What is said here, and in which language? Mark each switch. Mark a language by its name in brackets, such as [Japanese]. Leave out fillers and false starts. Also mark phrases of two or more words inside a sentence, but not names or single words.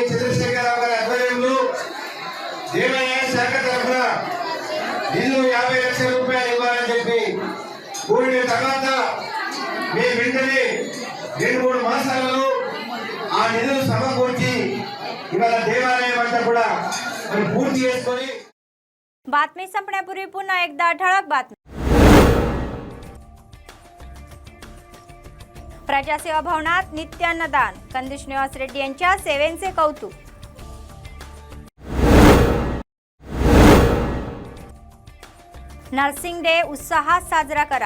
[Telugu] చంద్రశేఖరరావు గారి ఆధ్వర్యంలో దేవాలయ శాఖ తరఫున నిధులు ₹50 లక్షల ఇవ్వాలని చెప్పి కోరిన తర్వాత మేము వెంటనే 2-3 మాసాలలో ఆ నిధులు సమకూర్చి ఇవాళ దేవాలయం అంతా కూడా పూర్తి చేసుకొని [Marathi] बातमी संपण्यापूर्वी पुन्हा एकदा ठळक बातमी. प्रजासेवा भवनात नित्य अन्नदान. कंदी श्रीनिवास रेड्डी यांच्या सेवेचे कौतुक. नर्सिंग डे उत्साहात साजरा करा.